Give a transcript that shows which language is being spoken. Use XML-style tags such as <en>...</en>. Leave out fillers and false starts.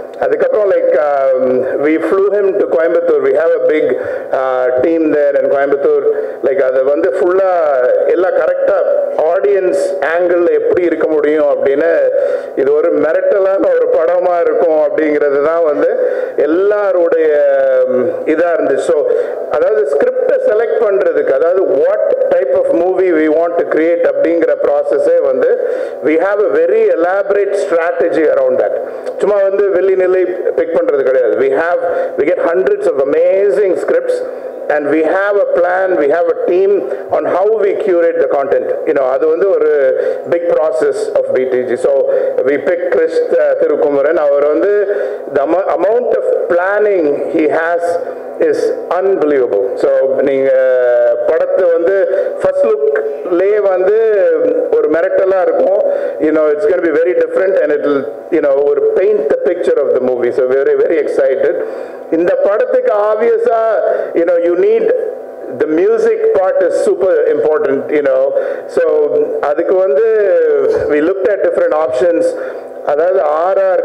<ta>அதுக்கப்புறம்</ta> <en>we flew him to Coimbatore. We have a big team there in Coimbatore.</en> <ta>அதை வந்து ஃபுல்லா எல்லாம் கரெக்டா ஆடியன்ஸ் ஆங்கிள் எப்படி இருக்க முடியும் அப்படின்னு, இது ஒரு மிரட்டலான ஒரு படமா இருக்கும் அப்படிங்கிறது தான் வந்து எல்லாருடைய இதா இருந்துச்சு. ஸோ அதாவது ஸ்கிரிப்டை செலக்ட் பண்றதுக்கு, அதாவது</ta> <en>what type of movie we want to create</en> <ta>அப்படிங்கிற ப்ராசஸே வந்து</ta> <en>we have a very elaborate strategy around that.</en> <ta>சும்மா வந்து வெளி நிலை பிக் பண்றது கிடையாது.</ta> <en>we get hundreds of amazing scripts and we have a plan, we have a team on how we curate the content.</en> <ta>அது வந்து ஒரு</ta> <en>big process of BTG. So we pick Chris Thirukumaran.</en> <ta>அவர் வந்து</ta> <en>the amount of planning he has is unbelievable.</en> <ta>So நீங்க படத்தை வந்து first லுக்லே வந்து ஒரு மிரட்டலா இருக்கும்.</ta> <en>It's going to be very different and it will paint the picture of the movie. So very very excited.</en> <ta>இந்த படத்துக்கு</ta> <en>obviously you need the music part is super important. So</en> <ta>அதுக்கு வந்து</ta> <en>we looked at different options.</en> <ta>அதாவது</ta> <en>R.R.</en>